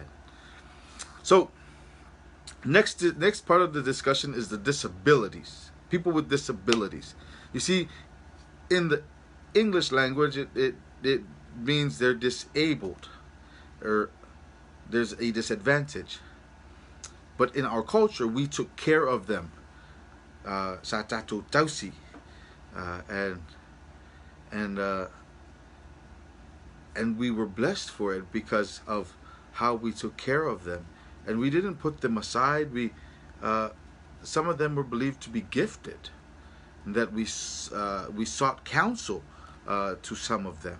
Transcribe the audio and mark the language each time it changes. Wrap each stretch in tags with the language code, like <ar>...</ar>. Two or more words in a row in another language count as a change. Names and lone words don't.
<en>So next part of the discussion is the disabilities. People with disabilities. You see, in the English language, it means they're disabled or there's a disadvantage. But in our culture, we took care of them.</en> <sm>Sa tatou tausi.</sm> <en>And we were blessed for it because of how we took care of them. And we didn't put them aside. Some of them were believed to be gifted. And that we sought counsel to some of them.</en>